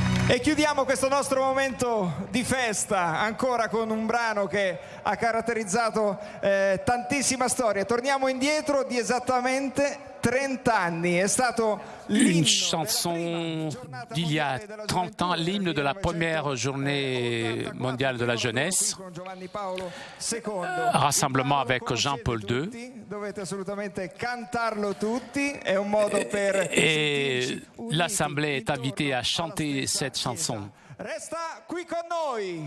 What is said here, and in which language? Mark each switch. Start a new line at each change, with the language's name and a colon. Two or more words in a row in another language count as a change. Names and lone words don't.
Italian: E chiudiamo questo nostro momento di festa ancora con un brano che ha caratterizzato tantissima storia. Torniamo indietro di esattamente 30 anni. È stato
French: une chanson d'il y a 30 ans, l'hymne de la première journée mondiale de la jeunesse, rassemblement avec Jean-Paul II. Et l'Assemblée est invitée à chanter cette chanson.
Italian: Resta qui con noi.